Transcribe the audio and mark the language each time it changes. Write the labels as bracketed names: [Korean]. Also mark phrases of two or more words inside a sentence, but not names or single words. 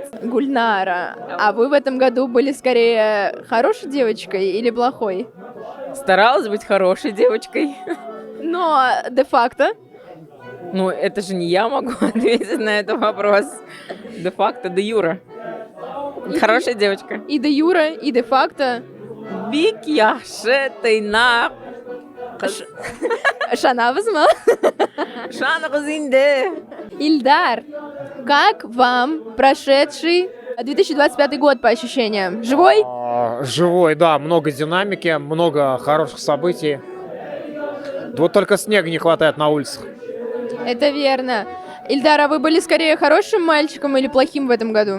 [Russian] Гульнара, а вы в этом году были скорее хорошей девочкой или плохой? Старалась быть хорошей девочкой. Но де-факто? Ну, это же не я могу ответить на этот вопрос. Де-факто, де-юра. Хорошая девочка. И де-юра, и де-факто. [Tatar] Бик яхшы тыйнак. Шанабызмы? Шанығыз инде. [Russian] Ильдар, как вам прошедший 2025 год по ощущениям? Живой? Живой, да, много динамики, много хороших событий. Вот только снега не хватает на улицах. Это верно. Ильдар, а вы были скорее хорошим мальчиком или плохим в этом году?